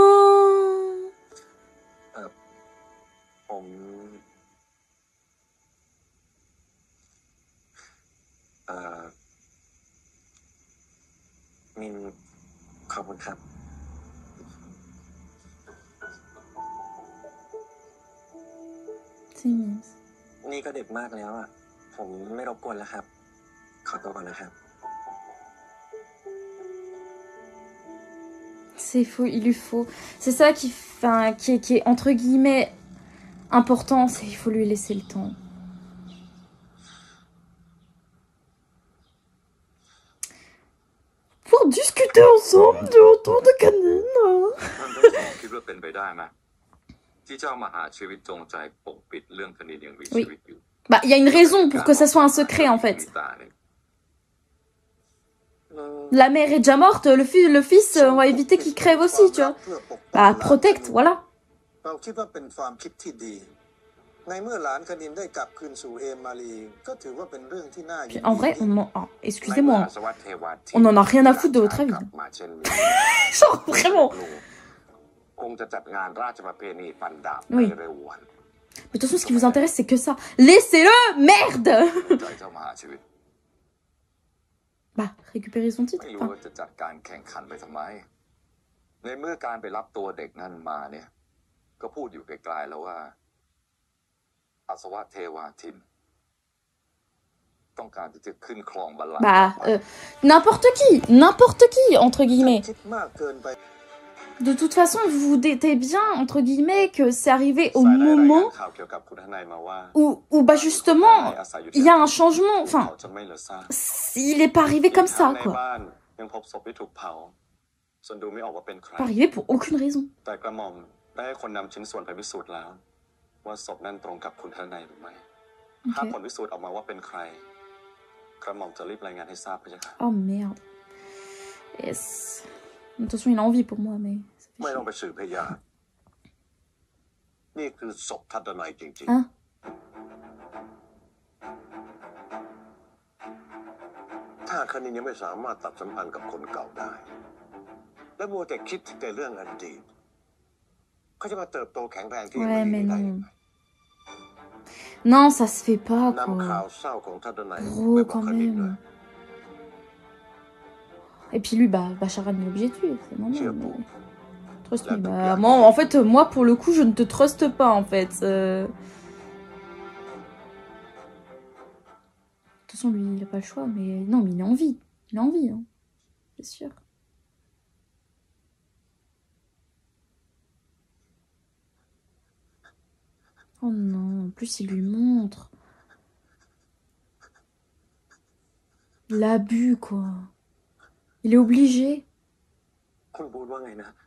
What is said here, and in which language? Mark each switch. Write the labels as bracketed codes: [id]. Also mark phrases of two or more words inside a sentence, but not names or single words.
[th] ผมมินขอบคุณครับ [fr] C'est mignon. นี่ก็ดึกมากแล้วอ่ะ ผมไม่รบกวนแล้วครับ ขอตัวก่อนนะครับ C'est faux, il lui faut. C'est ça qui est entre guillemets important, c'est il faut lui laisser le temps. Pour discuter ensemble de autour de Canine. [th] คิดว่าเป็นไปได้ไหมที่เจ้ามหาชีวิตจงใจปกปิดเรื่องคดียังมีชีวิตอยู่ [fr] Bah, il y a une raison pour que ça soit un secret en fait. La mère est déjà morte, le fils, on va éviter qu'il crève aussi, tu vois. Bah, protect, voilà. [th] เราคิดว่าเป็นความคิดที่ดี ในเมื่อหลานคณินได้กลับคืนสู่เอมาลีก็ถือว่าเป็นเรื่องที่น่ายิน [fr] En [th] ดี [fr] vrai, excusez-moi, [th] อาสวะเทวาทิน [fr] on en a rien à foutre de votre avis. [th] กลับมาเช่นนี้ [fr] Genre, vraiment. [th] คงจะจัดงานราชประเพณีฟันดาบ [fr] Oui. [th] ในเร็ววัน [fr] Mais de toute façon, ce qui vous intéresse, c'est que ça. Laissez-le, merde. [th] ใจเจ้ามหาชีวิต [fr] Bah, récupérer son titre. [th] ไม่รู้ว่าจะจัดการแข่งขันไปทำไม ในเมื่อการไปรับตัวเด็กนั่นมาเนี่ย ก็พูดอยู่ไกลๆแล้วว่าอาสวะเทวาทิน ต้องการที่จะขึ้นครองบัลลังก์ [fr] Bah, n'importe qui, entre guillemets. [th] คิดมากเกินไป [fr] De toute façon, vous vous doutez bien, entre guillemets, que c'est arrivé au [th] สายได้รายงาน [fr] moment [th] ข่าวเกี่ยวกับคุณทนายมาว่า [fr] où bah justement, [th] อาศัยอยู่ [fr] il y a un changement. [th] เขา [fr] Enfin, [th] จะไม่เหลือซาก [fr] il est pas arrivé comme [th] ใน [fr] ça, quoi. [th] บ้านยังพบศพที่ถูกเผาส่วนดูไม่ออกว่าเป็นใคร [fr] Pas arrivé pour aucune raison. [th] แต่กระหม่อมได้ให้คนนำชิ้นส่วนไปพิสูจน์แล้ว ว่าศพนั้นตรงกับคุณทนายหรือไม่ ถ้าผลพิสูจน์ออกมาว่าเป็นใครกระหม่อมจะรีบรายงานให้ทราบพระเจ้าค่ะ [fr] Oh merde. Yes. De toute façon, il a envie pour moi, mais... [th] ไม่ต้องไปสืบพยานนี่คือศพทัดนัยจริง [fr] Hein? [th] ๆ ถ้าคณินยังไม่สามารถตัดสัมพันธ์กับคนเก่าได้ และมัวแต่คิดแต่เรื่องอดีตเขาจะมาเติบโตแข็งแรงที่ [fr] Ouais, mais [th] ได้ [fr] non. Non, ça se fait pas, [th] นำข่าว [fr] quoi. [th] เศร้าของทัดนัย [fr] Gros, [th] ไปบอก [fr] quand [th] คณินเลย [fr] même. Et puis lui, bah, Charan est obligé de tuer, c'est normal. Tiens, Mais... bon. [en] Trust [fr] Là, [en] me. [fr] donc, Bah, là, moi, en fait, moi, pour le coup, je ne te truste pas, en fait. De toute façon, lui, il a pas le choix, mais non, mais il a envie. Il a envie, hein. C'est sûr. Oh non, en plus, il lui montre. L'abus, quoi. Il est obligé. [th] คุณบูดว่าไงนะ